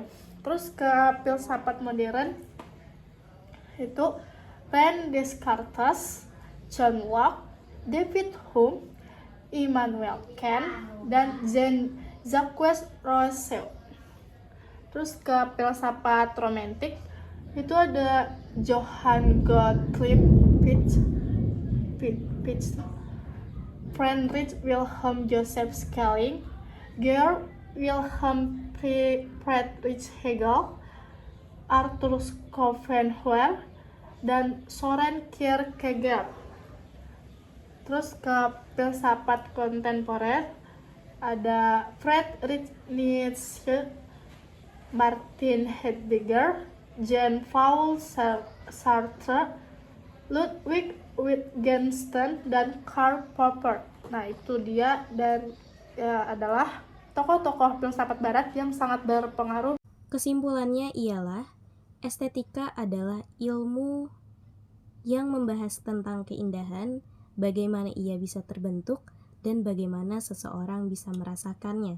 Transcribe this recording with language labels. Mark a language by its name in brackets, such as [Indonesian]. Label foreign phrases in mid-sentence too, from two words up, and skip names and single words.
[Indonesian] Terus ke filsafat modern itu René Descartes, John Locke, David Hume, Immanuel Kant, dan Jean-Jacques Rousseau. Terus ke filsafat romantik itu ada Johann Gottlieb Fichte, Friedrich Wilhelm Joseph Schelling, Georg Wilhelm Friedrich Hegel, Arthur Schopenhauer, dan Soren Kierkegaard. Terus ke filsafat kontemporer ada Friedrich Nietzsche, Martin Heidegger, Jean-Paul Sartre, Ludwig Wittgenstein, dan Karl Popper. Nah, itu dia dan adalah tokoh-tokoh filsafat barat yang sangat berpengaruh. Kesimpulannya ialah estetika adalah ilmu yang membahas tentang keindahan, bagaimana ia bisa terbentuk, dan bagaimana seseorang bisa merasakannya.